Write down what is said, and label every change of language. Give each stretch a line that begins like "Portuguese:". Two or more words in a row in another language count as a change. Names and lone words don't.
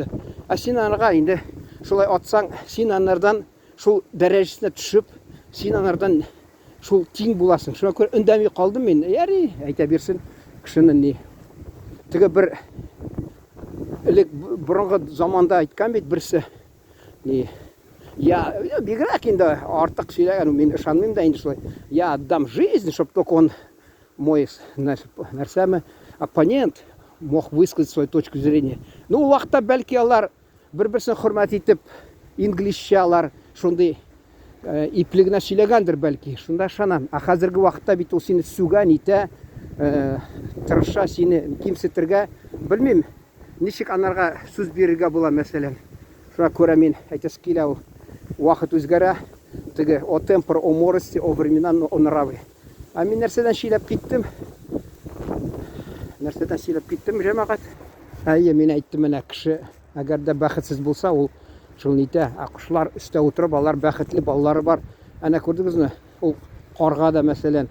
Tatar: Син анарга инде шулай атсаң, син анардан шул дәрәҗәсенә төшеп, син анардан шул тиң буласың. Шуңа күрә өндәми калдым мин. Яри, әйтә бирсен кешенең ни. Теге бер элек борынгы заманда әйткән бит берсе. Ни бигрәк инде артык сөйләгән, мин ышанмыйм да инде шулай.
Russian: Я отдам жизнь, чтобы только он мой нәрсәме оппонент мог высказать свою точку зрения. Ну,
Tatar: вакытта бәлки алар бер-берсен хөрмәт итеп, инглизчә алар шундый иплегенә сөйләгәндер бәлки. Шунда ышанам. Хәзерге вакытта бит ул сине сүгән итә, тырыша сине кимсетергә, белмим, ничек анарга сүз бирергә була мәсәлән. Шуңа күрә мин әйтәс килә, ул вакыт үзгәрә, теге
Latin: o tempora, o mores,
Russian: о времена, о нравы.
Tatar: Мин нәрсәдән сөйләп киттем? Нәрсәдән сөйләп киттем, җәмәгать? Әйе, мен айттым, менә кеше әгәр дә бәхетсез булса, ул шул нитә, кошлар өстә утырып, алар бәхетле, балалары бар. Әнә күрдегезме? Ул карга да мәсәлән.